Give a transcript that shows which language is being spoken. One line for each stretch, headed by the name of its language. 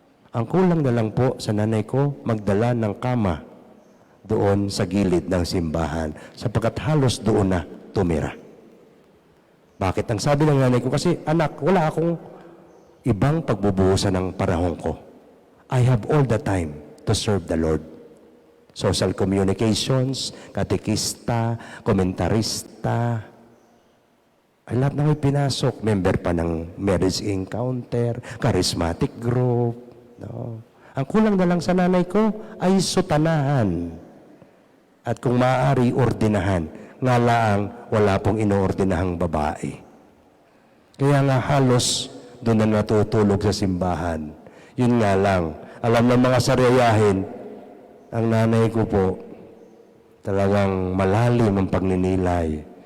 Filipino: Ang kulang na lang po sa nanay ko, magdala ng kama doon sa gilid ng simbahan, sapagkat halos doon na tumira. Bakit? Ang sabi ng nanay ko, kasi anak, wala akong ibang pagbubuhusan ng panahon ko.
English: I have all the time to serve the Lord. Social communications,
Filipino: katekista, komentarista, ay lahat na may pinasok.
English: Member
Filipino: pa ng
English: marriage encounter, charismatic group. No?
Filipino: Ang kulang na lang sa nanay ko ay sutanahan. At kung maaari, ordinahan. Nga lang, wala pong inoordinahang babae. Kaya nga halos doon na natutulog sa simbahan. Yun nga lang, alam ng mga sariyahin, ang nanay ko po, talagang malalim ang pagninilay.